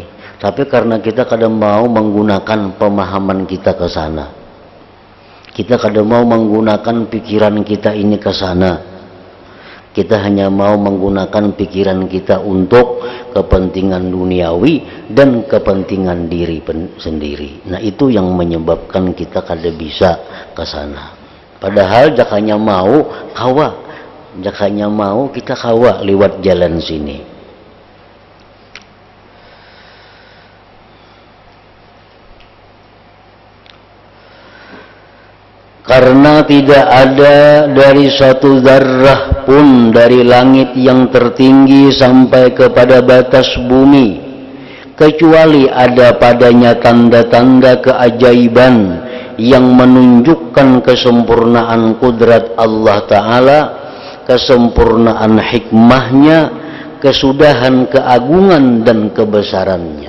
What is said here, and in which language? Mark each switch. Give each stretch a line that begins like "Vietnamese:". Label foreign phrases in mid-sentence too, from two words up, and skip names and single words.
Indonesian: Tapi karena kita kadang mau menggunakan pemahaman kita ke sana, kita kadang mau menggunakan pikiran kita ini ke sana, kita hanya mau menggunakan pikiran kita untuk kepentingan duniawi dan kepentingan diri sendiri. Nah, itu yang menyebabkan kita kada bisa ke sana.
Banjar: Padahal jakanya mau kawa, jakanya mau kita kawa lewat jalan sini.
Indonesian: Karena tidak ada dari satu zarrah pun dari langit yang tertinggi sampai kepada batas bumi, kecuali ada padanya tanda-tanda keajaiban yang menunjukkan kesempurnaan kudrat Allah Ta'ala, kesempurnaan hikmahnya, kesudahan keagungan dan kebesarannya.